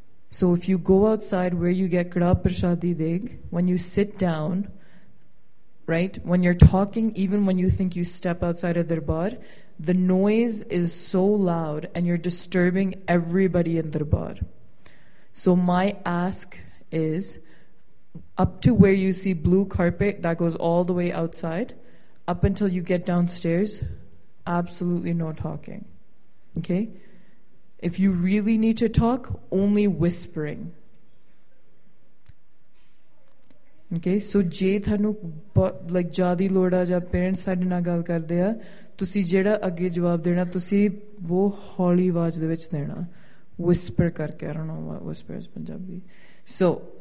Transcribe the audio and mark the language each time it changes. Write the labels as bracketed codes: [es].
[en] So if you go outside where you get kara prashadi deg, when you sit down, right, when you are talking, even when you think you step outside a darbar, the noise is so loud and you're disturbing everybody in darbar. So my ask is, up to where you see blue carpet that goes all the way outside, up until you get downstairs, absolutely no talking. Okay, if you really need to talk, only whispering. [pa] Okay so ਜੇ ਤੁਹਾਨੂੰ like ਜ਼ਿਆਦਾ ਲੋੜ ਆ ਜਾਂ parents ਸਾਡੇ ਨਾਲ ਗੱਲ ਕਰਦੇ ਆ ਤੁਸੀਂ ਜਿਹੜਾ ਅੱਗੇ ਜਵਾਬ ਦੇਣਾ ਤੁਸੀਂ ਉਹ ਹੌਲੀ ਆਵਾਜ਼ ਦੇ ਵਿੱਚ ਦੇਣਾ ਵਿਸਪਰ ਕਰਕੇ [en] I don't know whisper is Punjabi [pa] so